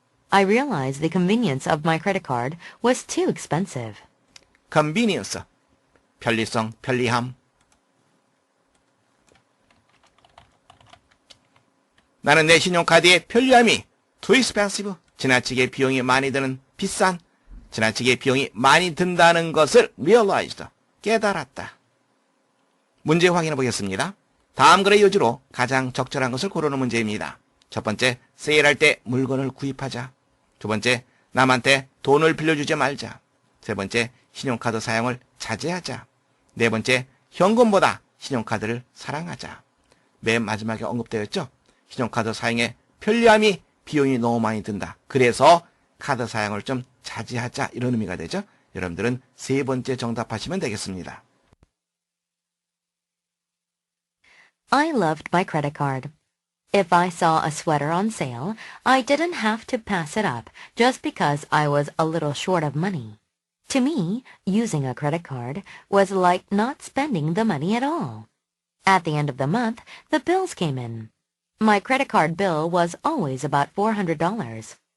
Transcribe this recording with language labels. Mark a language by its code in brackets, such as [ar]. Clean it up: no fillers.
[en] I realized the convenience of my credit card was too expensive. [ko] convenience, 편리성, 편리함. 나는 내 신용카드의 편리함이 [en] too expensive, [ko] 지나치게 비용이 많이 드는 비싼, 지나치게 비용이 많이 든다는 것을 realized, 깨달았다. 문제 확인해 보겠습니다. 다음 글의 요지로 가장 적절한 것을 고르는 문제입니다. 첫 번째, 세일할 때 물건을 구입하자. 두 번째, 남한테 돈을 빌려주지 말자. 세 번째, 신용카드 사용을 자제하자. 네 번째, 현금보다 신용카드를 사랑하자. 맨 마지막에 언급되어 있죠. 신용카드 사용에 편리함이 비용이 너무 많이 든다. 그래서 카드 사용을 좀 자제하자 이런 의미가 되죠. 여러분들은 세 번째 정답하시면 되겠습니다. [en] I loved my credit card. If I saw a sweater on sale, I didn't have to pass it up just because I was a little short of money. To me, using a credit card was like not spending the money at all. At the end of the month, the bills came in. My credit card bill was always about $400.